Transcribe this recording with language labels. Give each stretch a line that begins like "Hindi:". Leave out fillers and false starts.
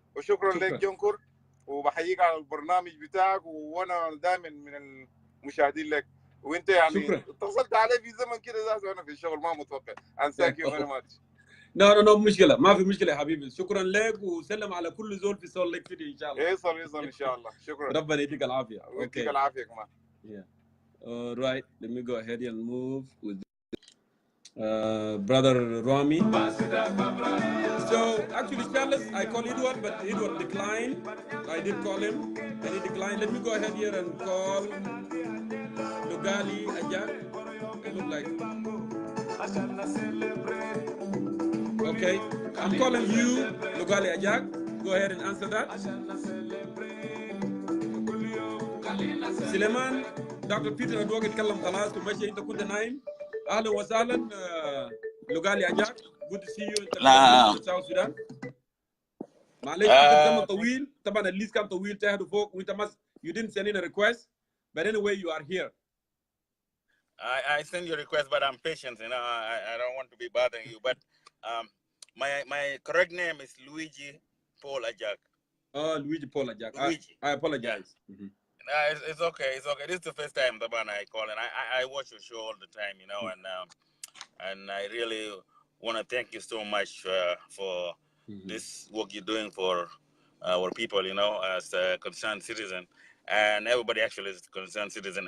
Arabic: وشكرا لك جونكور، وبحييك على البرنامج بتاعك، وانا دائما من المشاهدين لك. وانت يعني شكرا. اتصلت علي في زمن كده ذاته وانا في الشغل ما متوقع.
English: and thank you very much.
Arabic: نو مشكله، ما في مشكله يا حبيبي. شكرا لك، وسلم على كل زول في سول ليك سيتي ان شاء الله. يصل ان شاء الله. شكرا. ربنا يديك العافيه. ويديك العافيه كمان.
English: Yeah. All right, let me go ahead and move with brother Rami. So actually, Charles, I call Edward, but Edward declined. I did call him, and he declined. Let me go ahead here and call Lugali Ajak. It look like. Okay, I'm calling you, Lugali Ajak. Go ahead and answer that. Suleiman, Dr.
Arabic: Peter Adwog يتكلم خلاص ومشي. انت كنت نايم. اهلا وسهلا لوغالي اجاك.
English: good to see you.
Arabic: انت في ساوث السودان. معلش انت زمن طويل، طبعا الليست كان طويل تحت وفوق وانت ما
English: you didn't send in a request, but anyway you are here. I send you a request, but I'm patient. You know, I don't want to be bothering you, but my correct name is Luigi Paul Ajak. Oh, Luigi Paul Ajak. Luigi. I apologize. Yeah. Mm-hmm. It's okay. It's okay. This is the first time I call, and I watch your show all the time, you know, and I really want to thank you so much for this work you're doing for our people, you know, as a concerned citizen, and everybody actually is a concerned citizen.